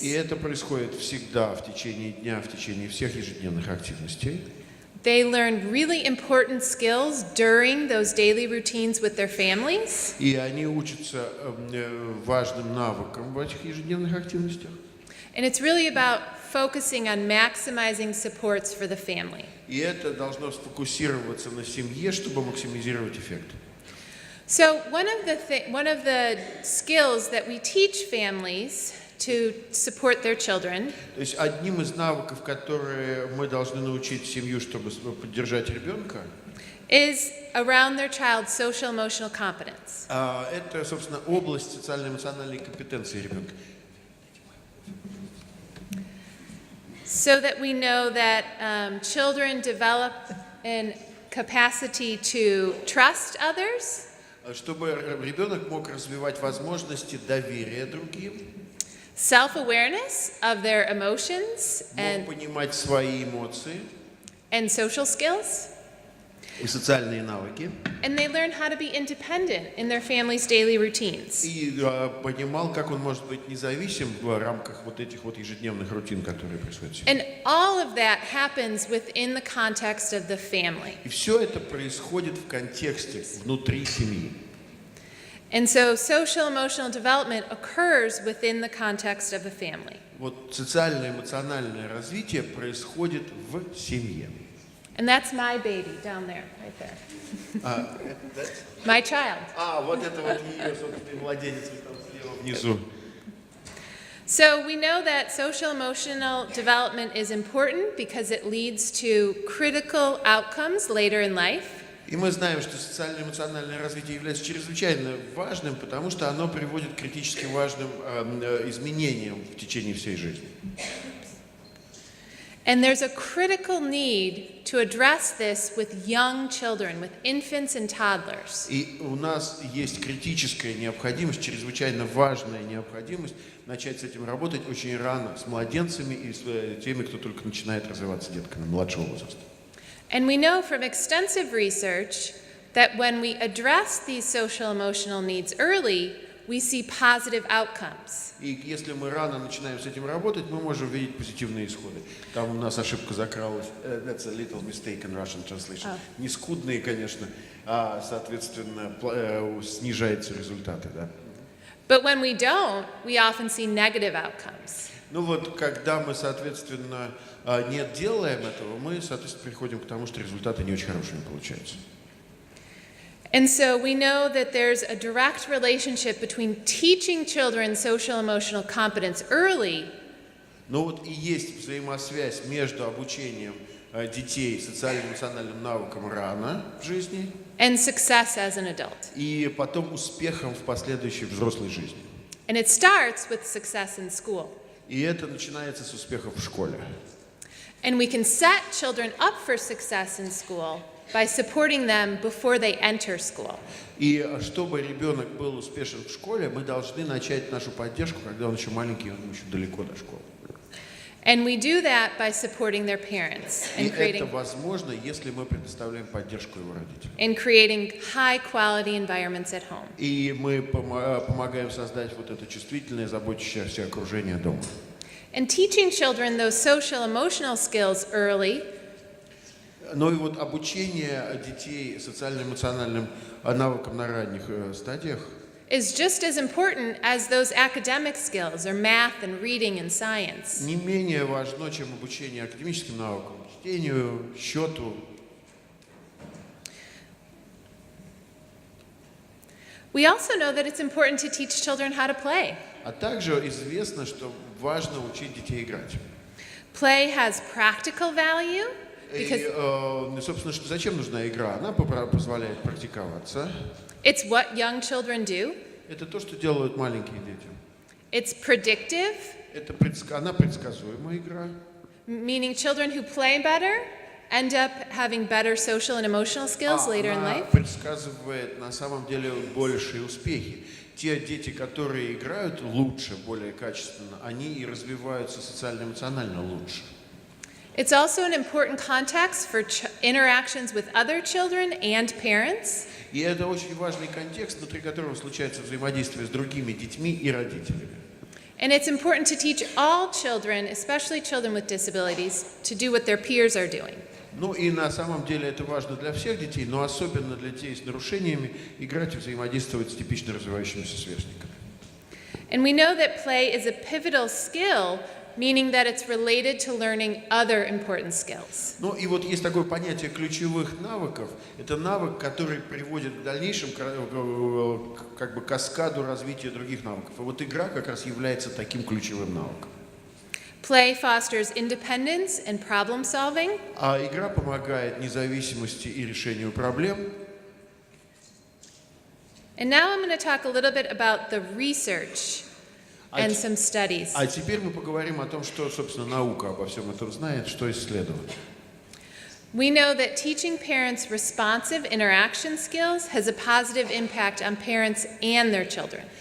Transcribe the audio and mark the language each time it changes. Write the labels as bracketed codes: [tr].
[ru] И это происходит всегда в течение дня, в течение всех ежедневных активностей. [en] They learn really important skills during those daily routines with their families. [ru] И они учатся важным навыкам в этих ежедневных активностях. [en] And it's really about focusing on maximizing supports for the family. [ru] И это должно сфокусироваться на семье, чтобы максимизировать эффект. [en] So one of the skills that we teach families to support their children [ru] То есть одним из навыков, которые мы должны научить семью, чтобы поддержать ребенка, [en] is around their child's social emotional competence. [ru] это, собственно, область социально-эмоциональной компетенции ребенка. [en] so that we know that children develop an capacity to trust others, [ru] чтобы ребенок мог развивать возможности доверия другим, [en] self-awareness of their emotions [ru] мог понимать свои эмоции [en] and social skills, [ru] и социальные навыки, [en] and they learn how to be independent in their family's daily routines. [ru] и понимал, как он может быть независим в рамках вот этих вот ежедневных рутин, которые происходят в семье. [en] And all of that happens within the context of the family. [ru] И все это происходит в контексте, внутри семьи. [en] And so social emotional development occurs within the context of the family. [ru] Вот социально-эмоциональное развитие происходит в семье. [en] And that's my baby down there, right there. My child. [ru] Вот это вот ее собственный младенец там слева внизу. [en] So we know that social emotional development is important because it leads to critical outcomes later in life. [ru] И мы знаем, что социально-эмоциональное развитие является чрезвычайно важным, потому что оно приводит к критически важным изменениям в течение всей жизни. [en] And there's a critical need to address this with young children, with infants and toddlers. [ru] И у нас есть критическая необходимость, чрезвычайно важная необходимость начать с этим работать очень рано, с младенцами и с теми, кто только начинает развиваться детками младшего возраста. [en] And we know from extensive research that when we address these social emotional needs early, we see positive outcomes. [ru] И если мы рано начинаем с этим работать, мы можем видеть позитивные исходы. Там у нас ошибка закралась. [en] That's a little mistake in Russian translation. [ru] Не скудные, конечно, а, соответственно, снижаются результаты, да. [en] But when we don't, we often see negative outcomes. [ru] Ну вот, когда мы, соответственно, не делаем этого, мы, соответственно, приходим к тому, что результаты не очень хорошими получаются. [en] And so we know that there's a direct relationship between teaching children social emotional competence early. [ru] Но вот и есть взаимосвязь между обучением детей социально-эмоциональным навыкам рано в жизни [en] And success as an adult. [ru] и потом успехом в последующей взрослой жизни. [en] And it starts with success in school. [ru] И это начинается с успехов в школе. [en] And we can set children up for success in school by supporting them before they enter school. [ru] И чтобы ребенок был успешен в школе, мы должны начать нашу поддержку, когда он еще маленький, он еще далеко до школы. [en] And we do that by supporting their parents [ru] И [en] and [ru] это возможно, если мы предоставляем поддержку его родителям. [en] in creating high-quality environments at home. [ru] И мы помогаем создать вот это чувствительное, заботящееся окружение дома. [en] And teaching children those social emotional skills early [ru] Но и вот обучение детей социально-эмоциональным навыкам на ранних стадиях [en] is just as important as those academic skills or math and reading and science. [ru] не менее важно, чем обучение академическим наукам, чтению, счету. [en] We also know that it's important to teach children how to play. [ru] А также известно, что важно учить детей играть. [en] Play has practical value because [ru] И, собственно, зачем нужна игра? Она позволяет практиковаться. [en] it's what young children do. [ru] Это то, что делают маленькие дети. [en] It's predictive, [ru] Она предсказуемая игра. [en] meaning children who play better end up having better social and emotional skills later in [ru] Она [en] life. [ru] предсказывает на самом деле большие успехи. Те дети, которые играют лучше, более качественно, они и развиваются социально-эмоционально лучше. [en] It's also an important context for interactions with other children and parents. [ru] И это очень важный контекст, внутри которого случается взаимодействие с другими детьми и родителями. [en] And it's important to teach all children, especially children with disabilities, to do what their peers are doing. [ru] Ну и на самом деле это важно для всех детей, но особенно для детей с нарушениями играть и взаимодействовать с типично развивающимися сверстниками. [en] And we know that play is a pivotal skill, meaning that it's related to learning other important skills. [ru] Ну и вот есть такое понятие ключевых навыков. Это навык, который приводит в дальнейшем как бы каскаду развития других навыков. И вот игра как раз является таким ключевым навыком. [en] Play fosters independence and problem solving. [ru] А игра помогает независимости и решению проблем. [en] And now I'm going to talk a little bit about the research and some studies. [ru] А теперь мы поговорим о том, что, собственно, наука обо всем этом знает, что исследовать. [en] We know that teaching parents responsive interaction skills has a positive impact on parents and their children.